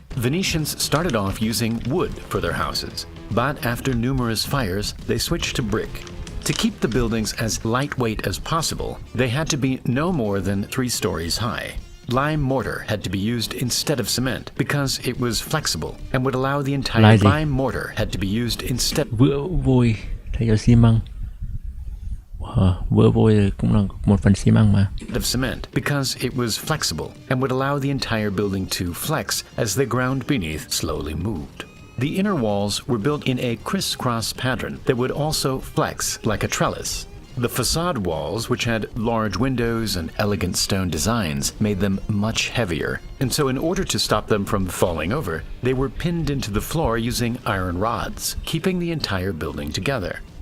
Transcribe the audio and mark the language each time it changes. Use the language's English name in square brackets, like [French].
[English] Venetians started off using wood for their houses, but after numerous fires, they switched to brick. To keep the buildings as lightweight as possible, they had to be no more than 3 stories high. Lime mortar had to be used instead of cement because it was flexible and would allow the entire lime mortar had to be used instead. [Vietnamese] Vữa vôi thay cho xi măng. Vữa vôi cũng là một phần xi măng mà. [English] Of cement because it was flexible and would allow the entire building to flex as the ground beneath slowly moved. The inner walls were built in a crisscross pattern that would also flex like a trellis. The facade walls, which had large windows and elegant stone designs, made them much heavier, and so in order to stop them from falling over, they were pinned into the floor using iron rods, keeping the entire building together.